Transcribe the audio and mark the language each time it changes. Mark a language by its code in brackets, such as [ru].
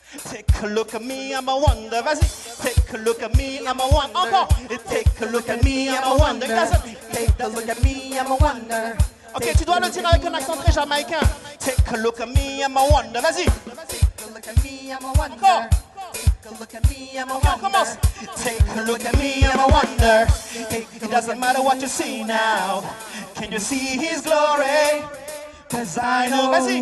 [en] Take a look at me, I'm a wonder. [fr] Vas-y. [en] Take a look at me, I'm a wonder. [fr] Encore. [en] Take a look at me, I'm a wonder. Take a look at me, I'm a wonder. [fr] Ok, tu dois le dire avec un accent très jamaïcain. [en] Take a look at me, I'm a wonder. [fr] Vas-y. [en] Take a look at me, I'm a wonder. [fr] Encore. [en] Take a look at me, I'm a [fr] Ok, on commence. [en] wonder. Take a look at me, I'm a wonder. It doesn't matter what you see now. Can you see His glory? 'Cause I know. [fr] Vas-y.